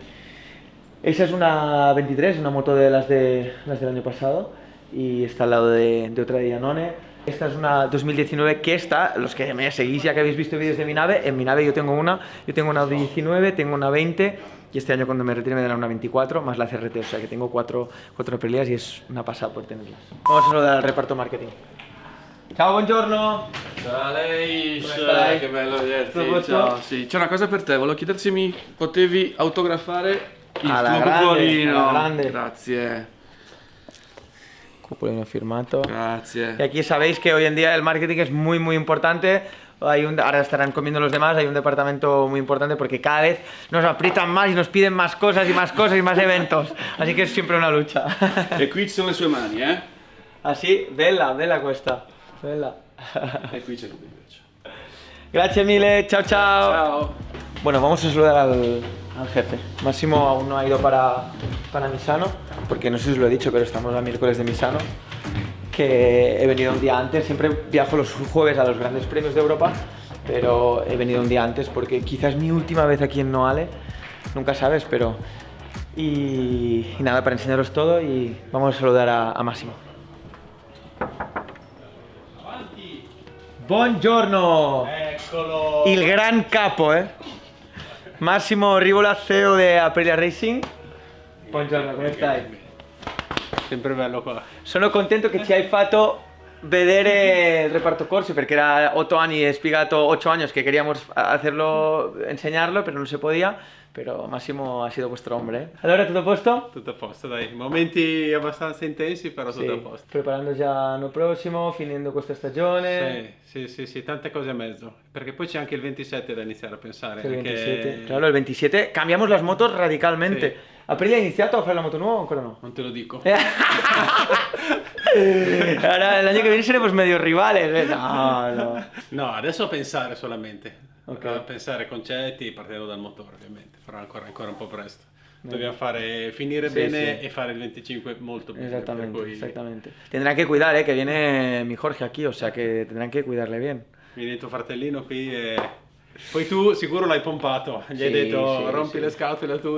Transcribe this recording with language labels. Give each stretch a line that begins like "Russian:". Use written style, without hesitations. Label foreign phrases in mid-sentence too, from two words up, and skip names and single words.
Spanish: Esa es una 23, una moto de las del año pasado, y está al lado de otra de Iannone. Esta es una 2019 que está, los que me seguís ya que habéis visto vídeos de mi nave, en mi nave yo tengo una 19, tengo una 20, y este año cuando me retire me darán una 24 más la CRT, o sea que tengo cuatro Aprilias y es una pasada por tenerlas. Vamos a saludar al reparto marketing.
Italian: Ciao, buongiorno! Ciao Aleix, Come stai? che bello vederti. Tutto posto? Ciao, sì. C'è una cosa per te, volevo chiederti se mi potevi autografare il Alla tuo grande, cupolino. alla grande. Grazie. Cupolino firmato. Grazie.
Spanish: Y aquí sabéis que hoy en día el marketing es muy muy importante. Ahora estarán comiendo los demás, hay un departamento muy importante porque cada vez nos aprietan más y nos piden más cosas y más cosas y más eventos. Así que es siempre una lucha.
Italian: E qui ci sono le sue mani, eh? Así, bella questa. Bella. E qui c'è lui invece. Gracias mille, chao chao. Ciao.
Spanish: Bueno, vamos a saludar al jefe. Máximo aún no ha ido para Misano, porque no sé si os lo he dicho, pero estamos a miércoles de Misano, que he venido un día antes. Siempre viajo los jueves a los grandes premios de Europa, pero he venido un día antes porque quizás es mi última vez aquí en Noale, nunca sabes, pero... Y nada, para enseñaros todo, y vamos a saludar a Massimo.
Italian: Buongiorno! Eccolo! Il gran capo, Massimo Rivola, CEO di Aprilia Racing. Buongiorno, come stai? Sempre bello qua. Sono contento che ci hai fatto vedere il reparto corsi, perché era 8 anni, he spiegato 8
Spanish: años que queríamos hacerlo, enseñarlo, pero no se podía. Pero Massimo ha sido vuestro hombre, ¿eh?
Italian: Allora, tutto a posto? Tutto a posto, dai. Momenti abbastanza intensi, però tutto a posto. Preparando già l'anno prossimo, finendo questa stagione. Sì, tante cose a mezzo. Perché poi c'è anche il 27 da iniziare a pensare.
Spanish: El
Italian: anche...
Spanish: 27, claro, el 27 cambiamos las motos radicalmente. Sí.
Italian: ¿Aprilia ha iniziato a fare la moto nuova o ancora no? Non te lo dico. Ahora el año que viene seremos medio rivales. No. No, adesso a pensare solamente. Ok. A pensare concetti partendo dal motore, ovviamente. Però ancora un po' presto. Dobbiamo finire
Spanish: Sí,
Italian: bene
Spanish: sí.
Italian: e fare il 25 molto bene. per
Spanish: Exactamente,
Italian: cui
Spanish: exactamente. Tendrán que cuidar, que viene mi Jorge aquí, o sea que tendrán que cuidarle bien.
Italian: Vieni tuo fratellino qui e... Poi tu sicuro l'hai pompato, gli hai Sì, detto sì, rompi sì. le scatole a tutti.